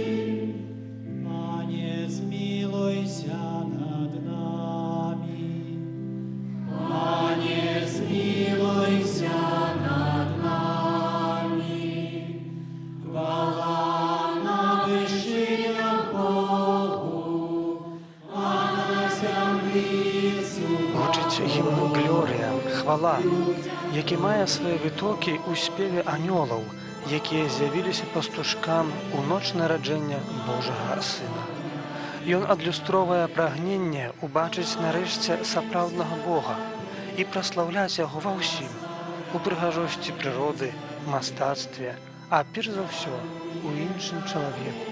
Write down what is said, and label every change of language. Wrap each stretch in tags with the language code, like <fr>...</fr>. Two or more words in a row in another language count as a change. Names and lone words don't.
<uk>Пане, змилуйся над нами. Пане, змилуйся над нами. Хвала на вышинах Богу, а на землі</uk> <be>Гучыць гімн «Глорія», «Хвала». які мае свае вытокі ў спеве анёлаў, якія з'явіліся пастушкам у ноч нараджэння Божага Сына. Ён адлюстроўвае прагненне ўбачыць нарэшце сапраўднага Бога і праслаўляць яго ва ўсім, у прыгажосці прыроды, мастацтве, а перш за ўсё у іншым чалавеку.</be>